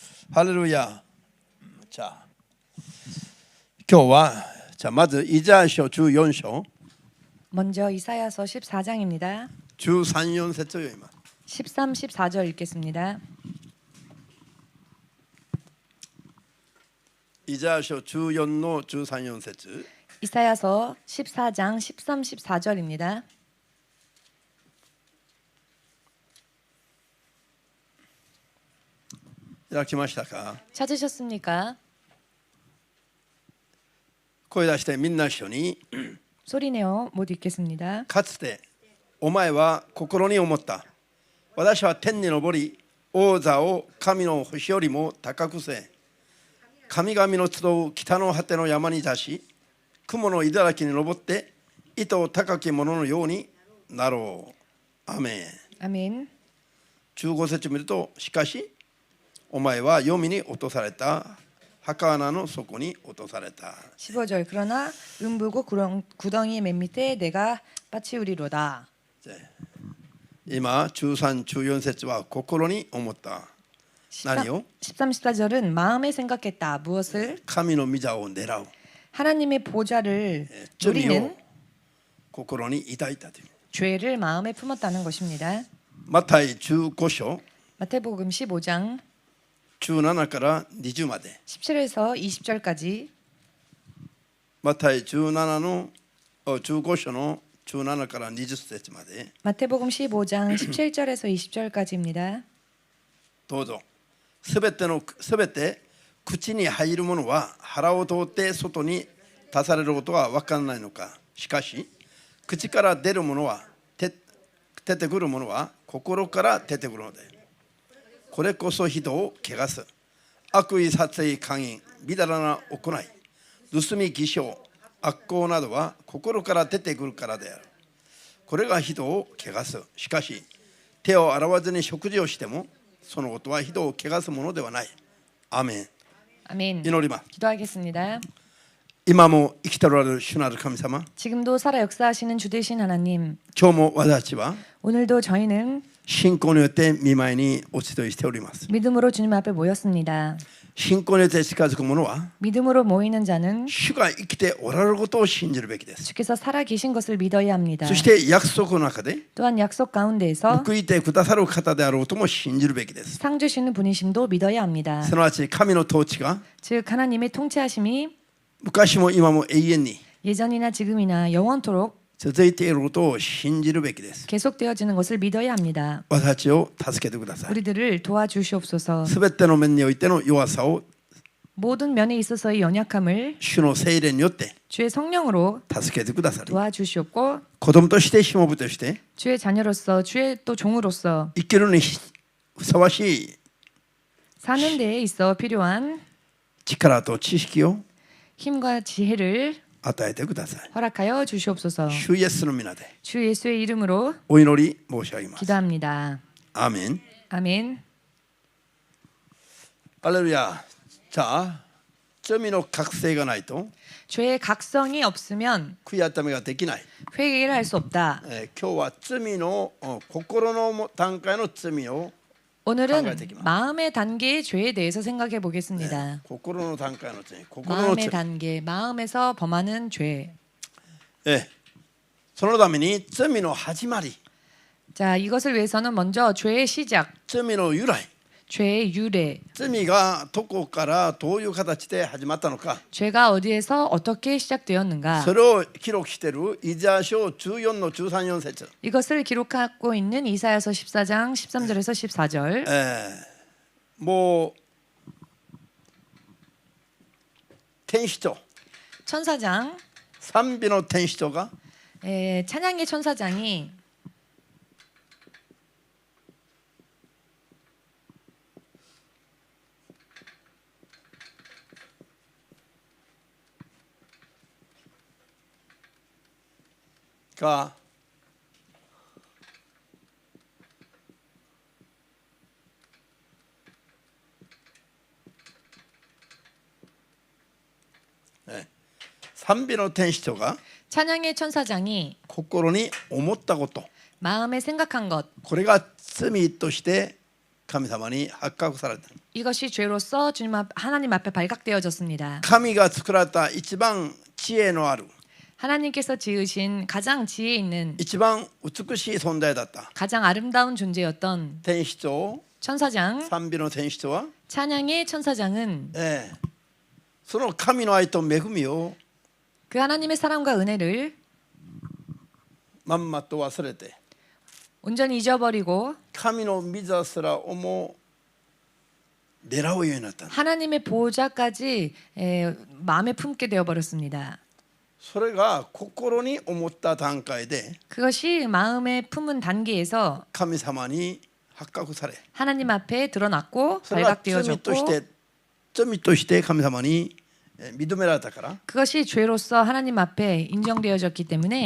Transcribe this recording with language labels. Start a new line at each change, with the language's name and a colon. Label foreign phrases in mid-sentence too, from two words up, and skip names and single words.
Korean: 할렐루야. 자,
Japanese: 今日はまずイザヤ書14章
Korean: 먼저 이사야서 14장입니다.
Japanese: 13、4 節を読みます。
Korean: 13, 14절 읽겠습니다.
Japanese: イザヤ書14の13、4節
Korean: 이사야서 14장 13, 14절입니다.
Japanese: 開きましたか？
Korean: 찾으셨습니까?
Japanese: 声出してみんな一緒に。
Korean: 소리내어 못 읽겠습니다.
Japanese: かつてお前は心に思った。私は天に昇り王座を神の星よりも高くせ。神々の集う北の果ての山に出し、雲の頂に登って糸高き者のようになろう。アメン。
Korean: 아멘.
Japanese: 15節見ると、しかしお前は黄泉に落とされた。墓穴の底に落とされた。
Korean: 15절 그러나 음부고 구덩이 맨 밑에 내가 빠치우리로다.
Japanese: 今13、14節は心に思った。何を？
Korean: 13, 14절은 마음에 생각했다. 무엇을?
Japanese: 神の御座を狙う。
Korean: 하나님의 보좌를
Japanese: 罪を
Korean: 누리는
Japanese: 心に抱いたという。
Korean: 죄를 마음에 품었다는 것입니다.
Japanese: マタイ15章
Korean: 마태복음 15장
Japanese: 17 から20まで。
Korean: 17에서 20절까지
Japanese: マタイ17の15章の17から20節まで。
Korean: 마태복음 15장 17절에서 20절까지입니다.
Japanese: どうぞ。すべて口に入るものは腹を通って外に出されることは分からないのか。しかし口から出るものは出てくるものは心から出てくるので、これこそ人を汚す悪意、殺意、姦淫、みだらな行い、盗み、偽証、悪行などは心から出てくるからである。これが人を汚す。しかし手を洗わずに食事をしてもそのことは人を汚すものではない。アメン。
Korean: 아멘.
Japanese: 祈ります。
Korean: 기도하겠습니다.
Japanese: 今も生きておられる主なる神様、
Korean: 지금도 살아 역사하시는 주 되신 하나님,
Japanese: 今日も私たちは
Korean: 오늘도 저희는
Japanese: 信仰によって御前にお集いしております。
Korean: 믿음으로 주님 앞에 모였습니다.
Japanese: 信仰によって近づく者は
Korean: 믿음으로 모이는 자는
Japanese: 主が生きておられることを信じるべきです。
Korean: 주께서 살아 계신 것을 믿어야 합니다.
Japanese: そして約束の中で
Korean: 또한 약속 가운데에서
Japanese: 報いてくださる方であろうとも信じるべきです。
Korean: 상 주시는 분이심도 믿어야 합니다.
Japanese: すなわち神の統治が
Korean: 즉 하나님의 통치하심이
Japanese: 昔も今も永遠に
Korean: 예전이나 지금이나 영원토록
Japanese: 続いていることを信じるべきです。
Korean: 계속되어지는 것을 믿어야 합니다.
Japanese: 私たちを助けてください。
Korean: 우리들을 도와주시옵소서.
Japanese: すべての面においての弱さを
Korean: 모든 면에 있어서의 연약함을
Japanese: 主の聖霊によって
Korean: 주의 성령으로
Japanese: 助けてくださり、
Korean: 도와주시옵고
Japanese: 子供としてしもべとして
Korean: 주의 자녀로서 주의 또 종으로서
Japanese: 生きるにふさわしい
Korean: 사는 데에 있어 필요한
Japanese: 力と知識を
Korean: 힘과 지혜를
Japanese: 与えてください。
Korean: 허락하여 주시옵소서.
Japanese: 主イエスの皆で
Korean: 주 예수의 이름으로
Japanese: お祈り申し上げます。
Korean: 기도합니다.
Japanese: アーメン。
Korean: 아멘.
Japanese: ハレルヤ。자、罪の覚醒がないと
Korean: 죄의 각성이 없으면
Japanese: 悔い改めができない。
Korean: 회개를 할 수 없다.
Japanese: 今日は罪の心の段階の罪を
Korean: 오늘은 생각해보겠습니다. 마음의 단계의 죄에 대해서 생각해 보겠습니다.
Japanese: 心の段階の罪、心の
Korean: 마음의
Japanese: 罪。
Korean: 단계, 마음에서 범하는 죄.
Japanese: そのために罪の始まり、
Korean: 자, 이것을 위해서는 먼저 죄의 시작,
Japanese: 罪の由来、
Korean: 죄의 유래,
Japanese: 罪がどこからどういう形で始まったのか、
Korean: 죄가 어디에서 어떻게 시작되었는가.
Japanese: それを記録しているイザヤ書14の13、4節。
Korean: 이것을 기록하고 있는 이사야서 14장 13절에서 14절.
Japanese: もう天使長、
Korean: 천사장,
Japanese: 賛美の天使長が
Korean: 찬양의 천사장이
Japanese: が賛美の天使長が
Korean: 찬양의 천사장이
Japanese: 心に思ったこと、
Korean: 마음에 생각한 것,
Japanese: これが罪として神様に発覚された。
Korean: 이것이 죄로서 하나님 앞에 발각되어졌습니다.
Japanese: 神が作られた一番知恵のある
Korean: 하나님께서 지으신 가장 지혜 있는
Japanese: 一番美しい存在だった
Korean: 가장 아름다운 존재였던
Japanese: 天使長
Korean: 천사장,
Japanese: 賛美の天使長は、
Korean: 찬양의 천사장은
Japanese: その神の愛と恵みを
Korean: 그 하나님의 사랑과 은혜를
Japanese: まんまと忘れて
Korean: 온전히 잊어버리고
Japanese: 神の御座すらをも狙うようになった。
Korean: 하나님의 보호자까지 마음에 품게 되어버렸습니다.
Japanese: それが心に思った段階で
Korean: 그것이 마음에 품은 단계에서
Japanese: 神様に発覚され、
Korean: 하나님 앞에 드러났고
Japanese: それが罪とし
Korean: 발각되어졌고
Japanese: て神様に認められたから、
Korean: 그것이 죄로서 하나님 앞에 인정되어졌기 때문에